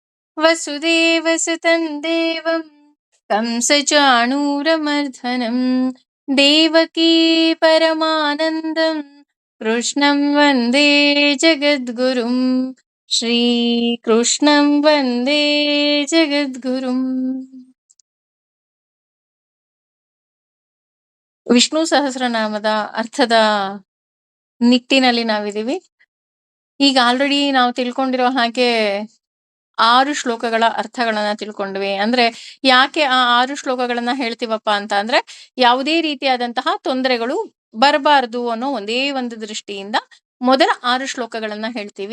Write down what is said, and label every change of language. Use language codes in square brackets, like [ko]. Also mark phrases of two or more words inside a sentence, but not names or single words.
[sa] वसुदेवसुतं देवं कंसचाणूरमर्दनं देवकी परमानन्दं कृष्णं वन्दे जगद्गुरुं श्रीकृष्णं वन्दे जगद्गुरुम्. [kn] ವಿಷ್ಣು ಸಹಸ್ರನಾಮದ ಅರ್ಥದ ನಿಟ್ಟಿನಲ್ಲಿ ನಾವಿದೀವಿ. ಈಗ ಆಲ್ರೆಡಿ ನಾವು ತಿಳ್ಕೊಂಡಿರೋ ಹಾಗೆ 6 ಶ್ಲೋಕಗಳ ಅರ್ಥಗಳನ್ನ ತಿಳ್ಕೊಂಡ್ವಿ. ಅಂದ್ರೆ ಯಾಕೆ ಆ 6 ಶ್ಲೋಕಗಳನ್ನ ಹೇಳ್ತೀವಪ್ಪ ಅಂತ ಅಂದ್ರೆ, ಯಾವುದೇ ರೀತಿಯಾದಂತಹ ತೊಂದರೆಗಳು ಬರಬಾರದು ಅನ್ನೋ ಒಂದೇ ಒಂದು ದೃಷ್ಟಿಯಿಂದ ಮೊದಲ 6 ಶ್ಲೋಕಗಳನ್ನ ಹೇಳ್ತೀವಿ.